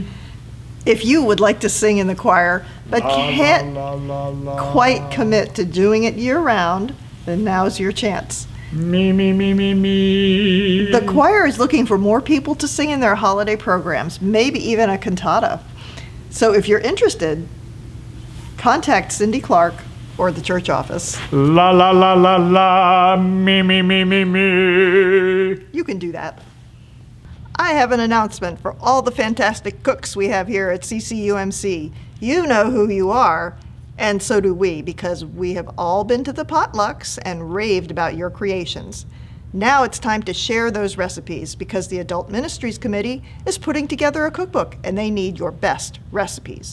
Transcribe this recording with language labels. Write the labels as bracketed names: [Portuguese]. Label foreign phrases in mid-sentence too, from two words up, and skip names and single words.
[English] If you would like to sing in the choir, but can't quite commit to doing it year-round, then now's your chance. Me, me, me, me, me. The choir is looking for more people to sing in their holiday programs, maybe even a cantata. So if you're interested, contact Cindy Clark or the church office. La, la, la, la, la. Me, me, me, me, me. You can do that. I have an announcement for all the fantastic cooks we have here at UMC. You know who you are, and so do we, because we have all been to the potlucks and raved about your creations. Now it's time to share those recipes because the Adult Ministries Committee is putting together a cookbook and they need your best recipes.